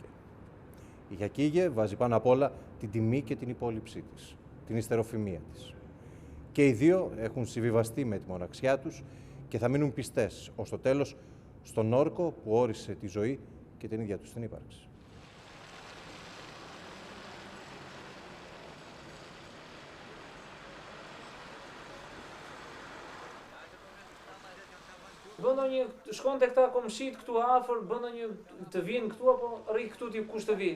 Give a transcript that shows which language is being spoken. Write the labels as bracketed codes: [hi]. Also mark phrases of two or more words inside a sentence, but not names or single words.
[el] Η Γιακίγε βάζει πάνω απ' όλα την τιμή και την υπόλοιψή της, την ιστεροφημία της. Και οι δύο έχουν συμβιβαστεί με τη μοναξιά τους και θα μείνουν πιστές ως το τέλος στον όρκο που όρισε τη ζωή και την ίδια τους την ύπαρξη. [sq] Bëndo një, shkon të këta komshit këtu afër, bëndo një të vinë këtu, apo rri këtu t'i kush të vinë?